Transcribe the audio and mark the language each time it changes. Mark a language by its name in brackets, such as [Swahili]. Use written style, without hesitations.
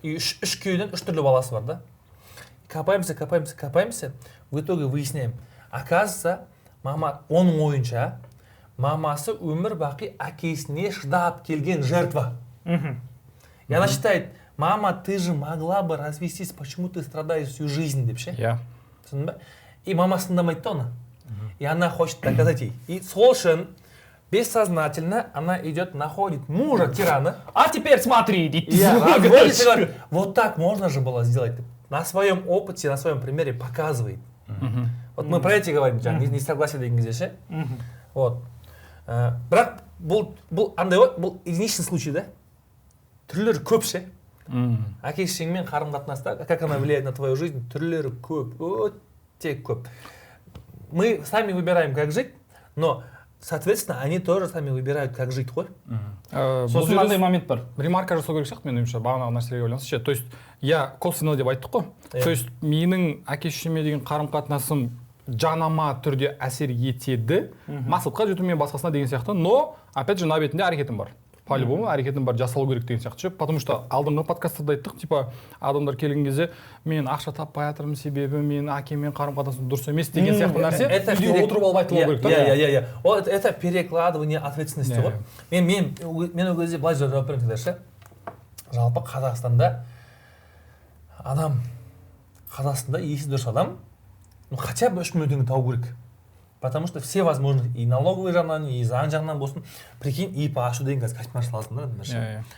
[Kazakh] И үш күйеуден 3 түрлі баласы бар да. [Russian] Копаемся, в итоге выясняем. [Kazakh] Оказывается, оның ойынша, мамасы өмір бақи әкесіне шыдап келген жертва. [Russian] И она считает, мама, ты же могла бы развестись, почему ты страдаешь всю жизнь, [Kazakh] деп ше. И мама тыңдамайды да оны. [Russian] И она хочет доказать ей. [Kazakh] И сол үшін [Russian] бессознательно она идет, находит мужа тирана. А теперь смотри, говорит, вот так можно же было сделать. На своем опыте, на своем примере показывает. Вот мы про эти говорим, не согласен [Kazakh] деген кезде ше. [Russian] Вот. [Kazakh] Бірақ бұл андай ғой, бұл единичный случай да. Түрлері көп ше. Әке-шешеңмен қарым-қатынаста, [Russian] как она влияет на твою жизнь, [Kazakh] түрлері көп, өте көп. [Russian] Мы сами выбираем, как жить, но, соответственно, они тоже сами выбирают, как жить [Kazakh] ғой. Сосын мынандай момент бар. Ремарка жасау керек сияқты менің ойымша, бағанағы нәрселерге байланысты ше. [Russian] То есть, косвенно [Kazakh] деп айттық қой. То есть, менің әке-шешеме деген қарым-қатынасым жанама түрде әсер етеді, мақсатқа жетумен басқасына деген сияқты, [Russian] но, опять же, [Kazakh] на бетінде әрекетім бар. По-любому әрекетім бар, жасалу керек деген сияқты ше. [Russian] Потому что [Kazakh] алдыңғы подкастарда айттық, типа, адамдар келген кезде, мен ақша таппай жатырмын, себебі мен әкеммен қарым-қатынасым дұрыс емес деген сияқты нәрсе. Үйде отырып алып айтылу керек та. [Russian] Это перекладывание ответственности [Kazakh] ғой. Мен ол кезде былай жауап беремін ше. Жалпы Қазақстанда адам, Қазақстанда есі дұрыс адам, хотя бы 3 миллион теңге табу керек. [Russian] Потому что все возможны, [Kazakh] и налоговый жағынан, и заң жағынан болсын, прикинь, ИП ашу деген қазір кошмар саласың да.